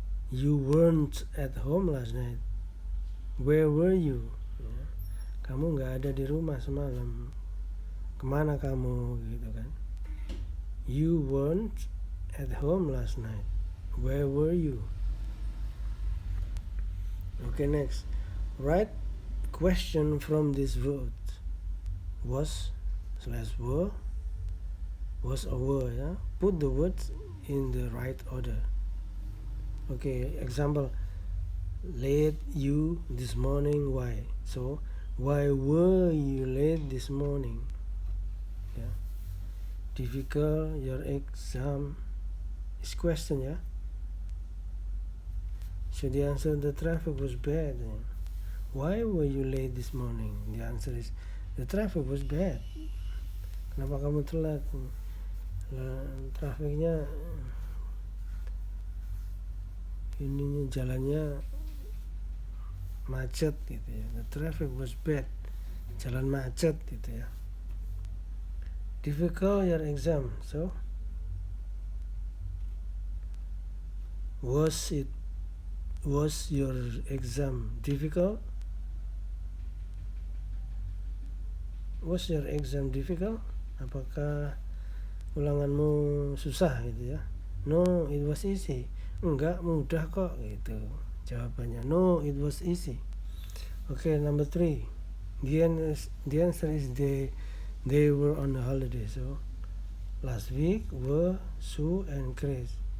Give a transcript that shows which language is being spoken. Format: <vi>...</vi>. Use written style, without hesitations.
<en>You weren't at home last night. Where were you? Ya.</en> <id>Kamu nggak ada di rumah semalam. Kemana kamu? Gitu kan.</id> <en>You weren't at home last night. Where were you? Okay, next. Write question from this word. Was/were. Was or were ya. Put the words in the right order. Okay, example. Late you this morning. Why? So, why were you late this morning? Yeah. Difficult your exam is question ya. So the answer, the traffic was bad. Why were you late this morning? The answer is the traffic was bad.</en> <id>Kenapa kamu telat? Trafiknya ininya jalannya macet gitu ya.</id> <en>The traffic was bad.</en> <id>Jalan macet gitu ya.</id> <en>Difficult your exam. So was your exam difficult? Was your exam difficult?</en> <id>Apakah ulanganmu susah gitu ya?</id> <en>No, it was easy.</en> <id>Enggak, mudah kok gitu. Jawabannya</id> <en>no, it was easy. Okay, number 3. The answer is they were on a holiday. So last week were Sue and Chris.</en>